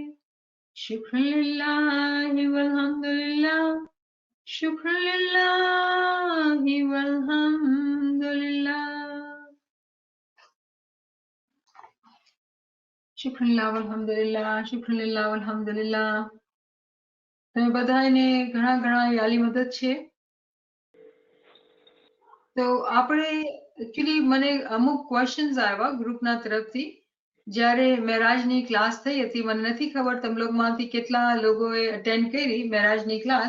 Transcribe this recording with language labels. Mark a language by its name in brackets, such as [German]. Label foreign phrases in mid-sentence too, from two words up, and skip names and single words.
[Arabic] شكرا لله والحمد لله. شكرا لله والحمد لله. شكرا لله والحمد لله. شكرا لله والحمد لله. [Gujarati] તમે બધાને ઘણા ઘણા યાલી મદદ છે. તો આપણે એકચ્યુઅલી મને અમુક ક્વેશ્ચન્સ આવ્યા ગ્રુપના તરફથી જ્યારે મેરાજની ક્લાસ થઈ હતી. મને નથી ખબર તમ લોકોમાંથી કેટલા લોકોએ અટેન્ડ કરી મેરાજની ક્લાસ.